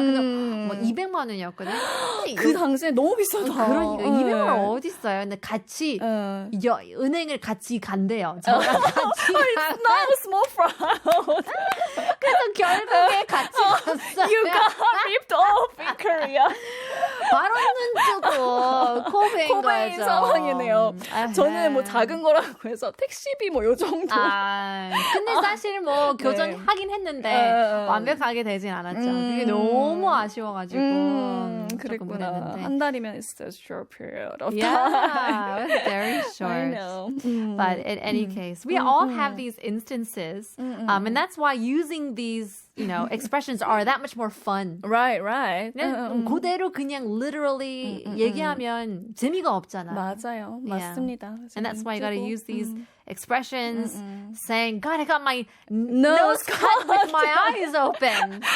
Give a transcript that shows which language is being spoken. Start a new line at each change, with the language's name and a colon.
Korean: 그래서 뭐 200만 원이었거든요. 그 당시에 너무 비싸다. 그러니까 200만 원 어디 있어요? 근데 같이 은행을 같이 간대요. 저랑 같이
English: It's not a small fraud.
Korean: 그래서 결국에 같이 갔어요.
English: You got ripped off in Korea.
Korean: 바로는 주고 코베인 상황이네요. 저는 뭐 작은 거라고 해서 택시비 뭐 요 정도. 근데 사실 뭐 교정하긴 했는데 완벽하게 되진 않았죠. 그게 너무 아쉬워가지고 그랬구나. 한 달이면
English: it's a short period of time. Yeah, it was very short. I know. But in any case, we all have these instances, and that's why using these, expressions are that much more fun. Right.
Korean: 그냥 그대로 그냥 literally 얘기하면 재미가 없잖아. 맞아요.
English: Yeah.
Korean: 맞습니다.
English: And that's why you gotta use these expressions, saying, God, I got my nose cut with my eyes open.